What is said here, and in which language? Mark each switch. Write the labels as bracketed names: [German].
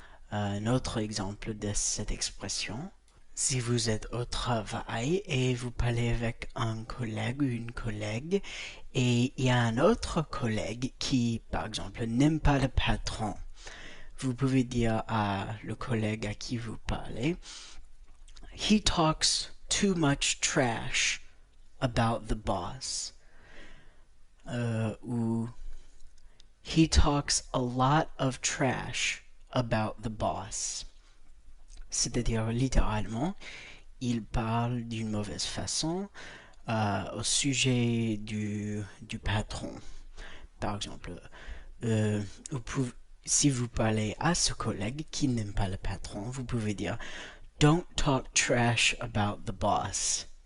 [French] Un autre exemple de cette expression, si vous êtes au travail et vous parlez avec un collègue ou une collègue et il y a un autre collègue qui, par exemple, n'aime pas le patron, vous pouvez dire à le collègue à qui vous parlez, [English] He talks too much trash about the boss. [French] Ou [English] He talks a lot of trash about the boss. [French] C'est-à-dire littéralement, il parle d'une mauvaise façon au sujet du patron. Par exemple, euh, vous pouvez, si vous parlez à ce collègue qui n'aime pas le patron, vous pouvez dire [English] Don't talk trash about the boss.